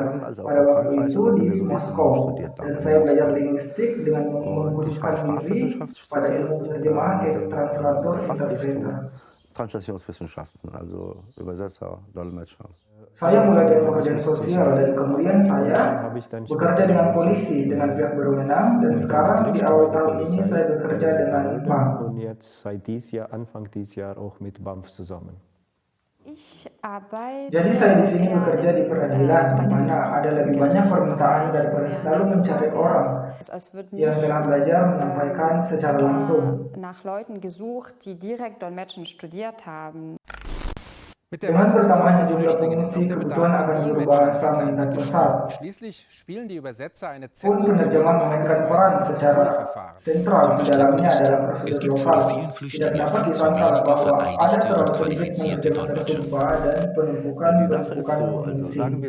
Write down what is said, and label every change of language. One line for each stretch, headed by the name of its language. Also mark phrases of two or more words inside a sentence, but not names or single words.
Indonesian: Pada waktu itu di Moskow, dan saya belajar linguistik dengan mengkhususkan diri pada ilmu penerjemahan yaitu
English: translator interpreter.
German: Translationswissenschaften, also Übersetzer, Dolmetscher.
Indonesian: Saya mulai dari pekerjaan sosial dan kemudian saya bekerja dengan polisi, dengan pihak berwenang, dan sekarang di awal tahun ini saya bekerja dengan bank.
German: Und jetzt seit Anfang dieses Jahr auch mit BAMF zusammen.
Indonesian: Jadi saya di sini bekerja di peradilan, di mana ada lebih banyak permintaan daripada selalu mencari orang yang telah belajar menyampaikan secara langsung.
German: Nach Leuten gesucht, die direkt Dolmetschen studiert haben.
Indonesian: Dengan bertambahnya jumlah pengungsi, kebutuhan akan berbahasa meningkat pesat. Pun penerjemah memainkan peran secara sentral di dalamnya dalam prosedur lokal. Tidak dapat disangkal bahwa ada terlalu sedikit penerjemah tersumpah dan penumpukan pengungsi.